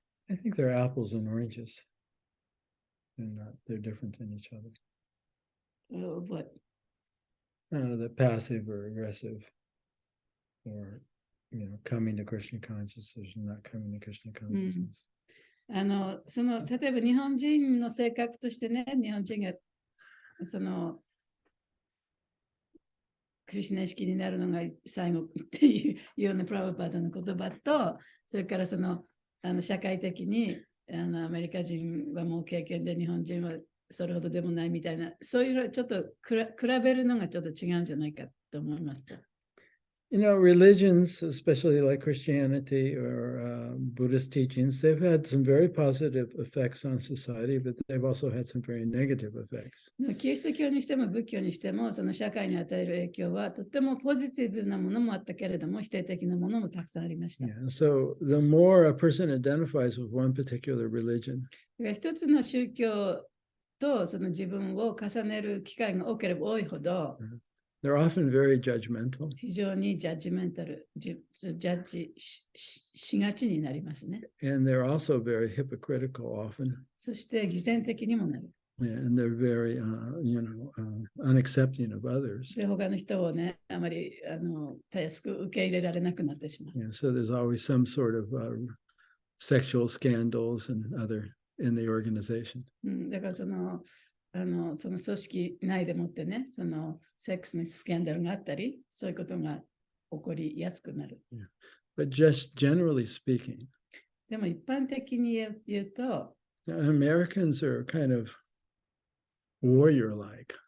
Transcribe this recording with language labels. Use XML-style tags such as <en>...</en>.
<en>I think they're apples and oranges. They're different than each other. What? The passive or aggressive, or coming to Krishna consciousness and not coming to Krishna consciousness.</en> <ja>例えば日本人の性格としてね、日本人がクリシュナ意識になるのが最後っていうようなプラブパーダの言葉と、それから社会的にアメリカ人はもう経験で日本人はそれほどでもないみたいな、そういうのちょっと比べるのがちょっと違うんじゃないかと思いました。</ja> <en>Religions, especially like Christianity or Buddhist teachings, they've had some very positive effects on society, but they've also had some very negative effects.</en> <ja>キリスト教にしても仏教にしても、その社会に与える影響はとてもポジティブなものもあったけれども、否定的なものもたくさんありました。</ja> <en>So the more a person identifies with one particular religion,</en> <ja>一つの宗教とその自分を重ねる機会が多ければ多いほど、</ja> <en>they're often very judgmental.</en> <ja>非常にジャッジメンタル、ジャッジ しがちになりますね。</ja> <en>And they're also very hypocritical often.</en> <ja>そして偽善的にもなる。</ja> <en>and they're very, unaccepting of others.</en> <ja>で、他の人をね、あまりたやすく受け入れられなくなってしまう。</ja> <en>Yeah, so there's always some sort of sexual scandals and other in the organization.</en> <ja>だからその組織内でもってね、そのセックスのスキャンダルがあったり、そういうことが起こりやすくなる。</ja> <en>Yeah. But just generally speaking,</en> <ja>でも一般的に言うと、</ja> <en>Americans are kind of warrior-like.</en>